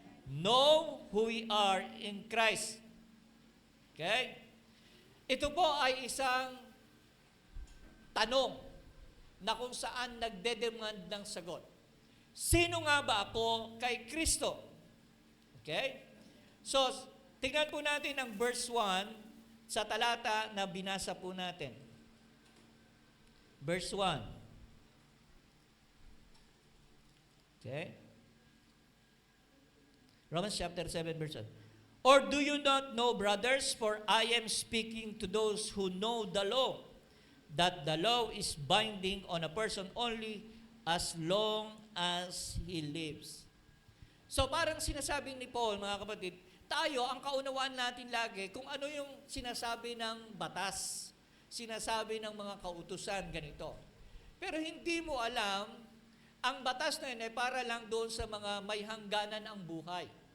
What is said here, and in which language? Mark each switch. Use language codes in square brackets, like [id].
[en] know who we are in Christ. Okay? [tl] Ito po ay isang tanong na kung saan nagdedemand ng sagot. Sino nga ba ako kay Kristo? Okay? So, tingnan po natin ang verse 1 sa talata na binasa po natin. Verse 1. Okay? Romans chapter 7, verse 1. [en] Or do you not know, brothers, for I am speaking to those who know the law, that the law is binding on a person only as long as he lives. [tl] So parang sinasabi ni Paul, mga kapatid, tayo, ang kaunawaan natin lagi, kung ano yung sinasabi ng batas, sinasabi ng mga kautusan, ganito. Pero hindi mo alam, ang batas na yun ay para lang doon sa mga may hangganan ang buhay.